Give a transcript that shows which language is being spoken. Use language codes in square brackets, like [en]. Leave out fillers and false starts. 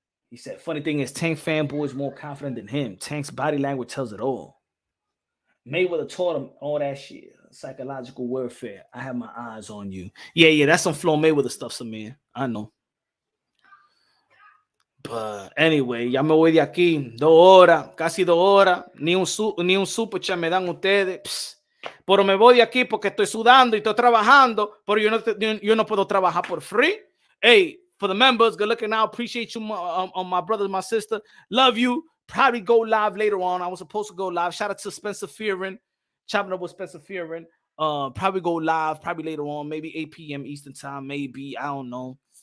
[en] He said, funny thing is, Tank fanboy is more confident than him. Tank's body language tells it all. Mayweather taught him all that shit. Psychological warfare. I have my eyes on you. Yeah, that's some Flow Mayweather stuff, man. I know. But anyway, [es] ya me voy de aquí. 2 horas, casi 2 horas. Ni un super chat me dan ustedes. Psst. Pero me voy de aquí porque estoy sudando y estoy trabajando. Pero yo no puedo trabajar por free. [en] Hey, for the members, good looking out. Appreciate you, my brothers, my sister. Love you. Probably go live later on. I was supposed to go live. Shout out to Spencer Fearon. Chopping up with Spencer Fearon. Probably go live. Probably later on. Maybe 8 p.m. Eastern time. Maybe. I don't know.